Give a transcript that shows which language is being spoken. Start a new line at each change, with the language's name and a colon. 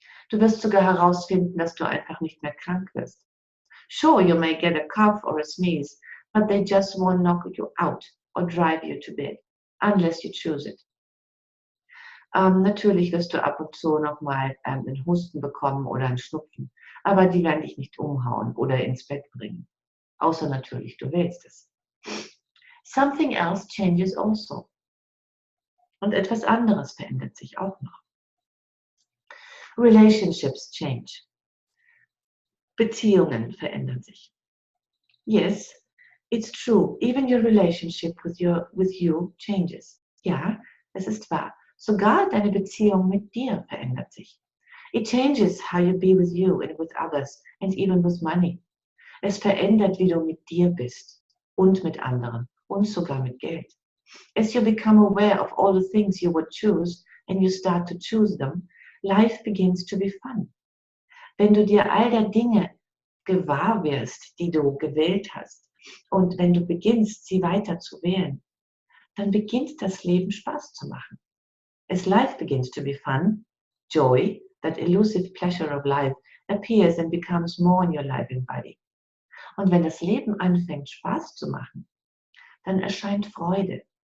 German: Du wirst sogar herausfinden, dass du einfach nicht mehr krank wirst.
English: Sure, you may get a cough or a sneeze, but they just won't knock you out or drive you to bed, unless you choose it.
German: Natürlich wirst du ab und zu nochmal einen Husten bekommen oder einen Schnupfen, aber die werden dich nicht umhauen oder ins Bett bringen. Außer natürlich, du willst es.
English: Something else changes also.
German: Und etwas anderes verändert sich auch noch.
English: Relationships change.
German: Beziehungen verändern sich.
English: Yes, it's true. Even your relationship with you changes.
German: Ja, es ist wahr. Sogar deine Beziehung mit dir verändert sich.
English: It changes how you be with you and with others and even with money.
German: Es verändert, wie du mit dir bist und mit anderen und sogar mit Geld.
English: As you become aware of all the things you would choose and you start to choose them, life begins to be fun.
German: Wenn du dir all der Dinge gewahr wirst, die du gewählt hast, und wenn du beginnst, sie weiter zu wählen, dann beginnt das Leben Spaß zu machen.
English: As life begins to be fun, joy, that elusive pleasure of life, appears and becomes more in your life and body.
German: Und wenn das Leben anfängt, Spaß zu machen, dann erscheint Freude.